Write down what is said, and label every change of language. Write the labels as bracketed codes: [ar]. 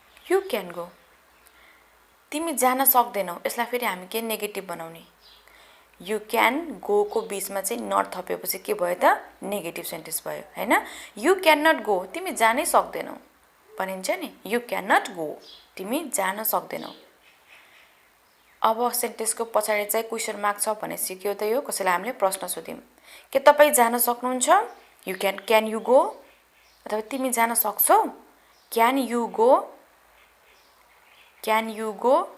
[en] you can go, [ne] तिमी जान सक्दैनौ। यसलाई फेरि हामी के नेगेटिभ बनाउने? [en] you can go [ne] को बीचमा चाहिँ नट थपेपछि के भयो त? नेगेटिभ सेन्टेन्स भयो, हैन। [en] you can not go, [ne] तिमी जानै सक्दैनौ भनिन्छ नि। [en] you can not go, [ne] तिमी जान सक्दैनौ। अब सेन्टेन्सको पछाडि चाहिँ क्वेसन मार्क छ भने सिक्यो त। यो कसैलाई हामीले प्रश्न सोध्यौँ, के तपाईँ जान सक्नुहुन्छ? [en] you can you go, [ne] अथवा तिमी जान सक्छौ? [en] Can you go, can you go.